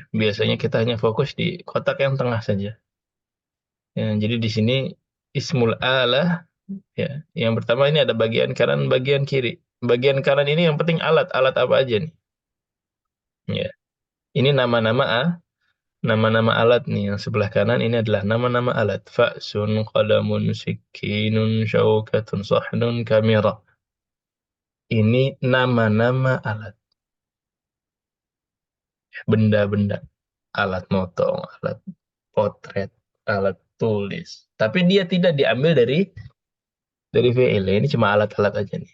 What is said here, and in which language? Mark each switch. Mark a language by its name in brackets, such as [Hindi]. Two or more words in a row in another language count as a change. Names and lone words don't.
[Indonesian] Biasanya kita hanya fokus di kotak yang tengah saja. Ya, jadi di sini [Arabic] اسم الآلة [Indonesian] ya. Yang pertama ini ada bagian kanan, bagian kiri. Bagian kanan ini yang penting alat, alat apa aja nih? Ya. Ini nama-nama alat nih. Yang sebelah kanan ini adalah nama-nama alat. [Arabic] فأس، قلم، سكين، شوكة، صحن, [Indonesian] kamera. Ini nama-nama alat. Benda-benda. Alat motong, alat potret, alat tulis. Tapi dia tidak diambil dari fi'il. Ini cuma alat-alat aja nih.